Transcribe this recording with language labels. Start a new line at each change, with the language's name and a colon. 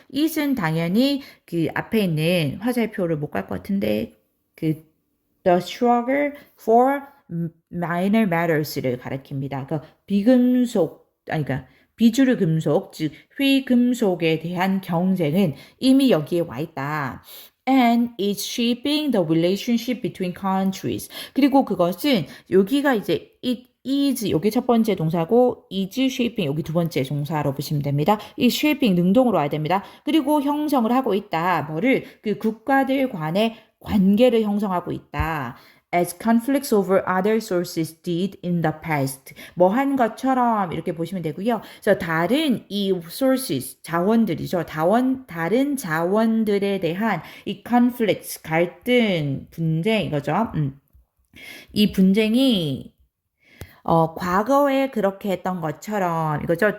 Korean: it은 당연히 그 앞에 있는 화살표를 못 갈 것 같은데 그
English: the struggle for minor matters
Korean: 를 가리킵니다. 그 그러니까 비주류 금속, 즉 휘금속에 대한 경쟁은 이미 여기에 와 있다.
English: And it's shaping the relationship between countries.
Korean: 그리고 그것은 여기가 이제 it is 여기 첫 번째 동사고
English: is shaping
Korean: 여기 두 번째 동사로 보시면 됩니다. 이 shaping 능동으로 와야 됩니다. 그리고 형성을 하고 있다. 뭐를 그 국가들 간의 관계를 형성하고 있다.
English: As conflicts over other sources did in the past.
Korean: 뭐 한 것처럼 이렇게 보시면 되고요. 그래서 다른 이 sources, 자원들이죠. 다른 자원들에 대한 이 conflicts, 갈등, 분쟁 이거죠. 이 분쟁이 과거에 그렇게 했던 것처럼 이거죠.